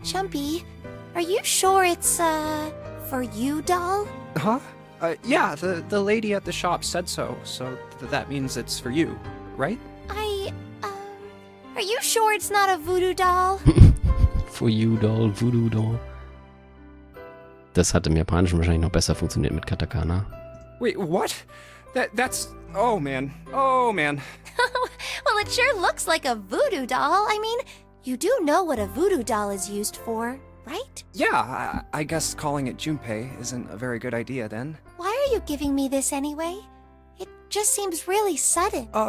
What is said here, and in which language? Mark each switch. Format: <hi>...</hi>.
<en>Jumpy, are you sure it's, for you, doll? Huh? Yeah, the lady at the shop said so, so that means it's for you, right? Are you sure it's not a voodoo doll? For you, doll, voodoo doll.</en> <de>Das hat im Japanischen wahrscheinlich noch besser funktioniert mit Katakana.</de> <en>Wait, what? That's... Oh, man. Oh, man. Well, it sure looks like a voodoo doll. I mean, you do know what a voodoo doll is used for, right? Yeah, I guess calling it Junpei isn't a very good idea then. Why are you giving me this anyway? It just seems really sudden.</en>